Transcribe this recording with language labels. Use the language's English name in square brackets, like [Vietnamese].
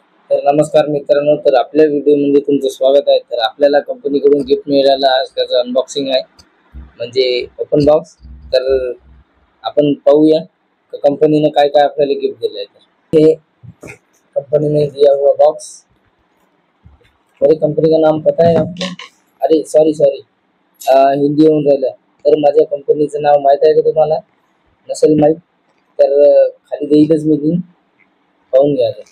[Marathi] तर नमस्कार मित्रांनो, तर आपल्या व्हिडिओमध्ये तुमचं स्वागत आहे. तर आपल्याला कंपनीकडून गिफ्ट मिळालं, आज त्याचं अनबॉक्सिंग आहे, म्हणजे ओपन बॉक्स. तर आपण पाहूया कंपनीने काय काय आपल्याला गिफ्ट दिलं आहे. [Hindi] तर हे कंपनी ने दिया हुआ बॉक्स, मेरी कंपनी का नाम पता है आपको? [Marathi] अरे सॉरी सॉरी, हिंदी येऊन राहिलं. तर माझ्या कंपनीचं नाव माहीत आहे का तुम्हाला? नसेल माहीत तर खाली देईलच मी लिंक, पाहून घ्या.